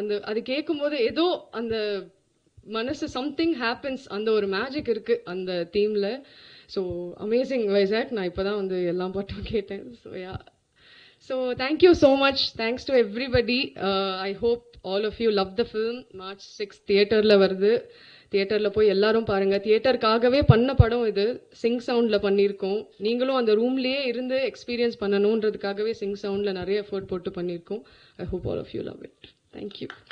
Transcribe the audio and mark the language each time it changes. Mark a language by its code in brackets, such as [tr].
[ta] அது கேட்கும்போது ஏதோ அந்த மனசு [en] something happens, [ta] அந்த ஒரு மேஜிக் இருக்குது அந்த தீமில். So amazing Vaisakh. நான் இப்போ தான் வந்து எல்லா பாட்டும் கேட்டேன். [en] So So thank you so much. Thanks to everybody. I hope all of you love the film. [ta] March 6th தியேட்டரில் வருது. தியேட்டரில் போய் எல்லாரும் பாருங்கள். தியேட்டருக்காகவே பண்ண படம் இது. சிங் சவுண்டில் பண்ணியிருக்கோம். நீங்களும் அந்த ரூம்லேயே இருந்து எக்ஸ்பீரியன்ஸ் பண்ணணுன்றதுக்காகவே சிங் சவுண்டில் நிறைய எஃபர்ட் போட்டு பண்ணியிருக்கோம். [en] I hope all of you love it. Thank you.